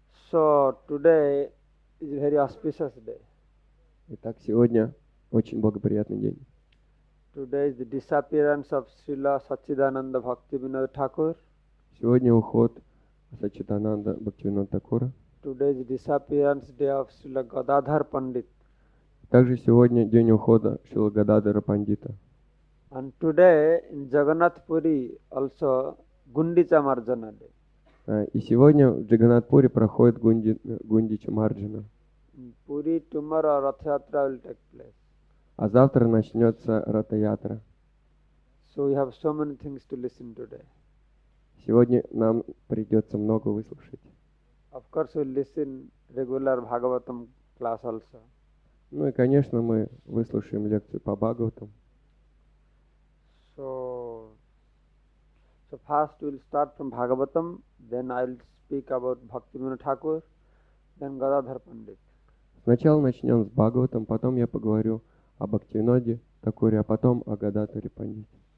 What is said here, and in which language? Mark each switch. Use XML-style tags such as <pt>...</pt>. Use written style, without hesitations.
<en>So today is a very auspicious day.</en> <ru>Итак, сегодня очень благоприятный день.</ru> <en>Today is the disappearance of Srila Satchidananda Bhaktivinoda Thakur.</en> <ru>Сегодня уход Саччитананда Бхактивинода Thakura.</ru> <en>Today is the disappearance day of Srila Gadadhar Pandit.</en> <ru>Также сегодня день ухода Шрила Гададхара Пандита.</ru> <en>And today in Jagannath Puri also Gundicha Marjana Day.</en> <ru>И сегодня в Джаганнатпуре проходит Гундича Марджана.</ru> <en>In Puri tomorrow Rath Yatra will take place.</en> <ru>А завтра начнется Ратаятра.</ru> <en>So we have so many things to listen today.</en> <ru>Сегодня нам придется много выслушать.</ru> <en>Of course we listen regular Bhagavatam class also.</en> <ru>Ну и, конечно, мы выслушаем лекцию по Бхагаватам.</ru> <en>So first we will start from Bhagavatam, then I will speak about Bhaktivinoda Thakur, then Gadadhar Pandit.</en> <ru>Сначала начнем с Бхагаватам, потом я поговорю о Бхактивиноде Thakure, а потом о Гададхаре Пандите.</ru>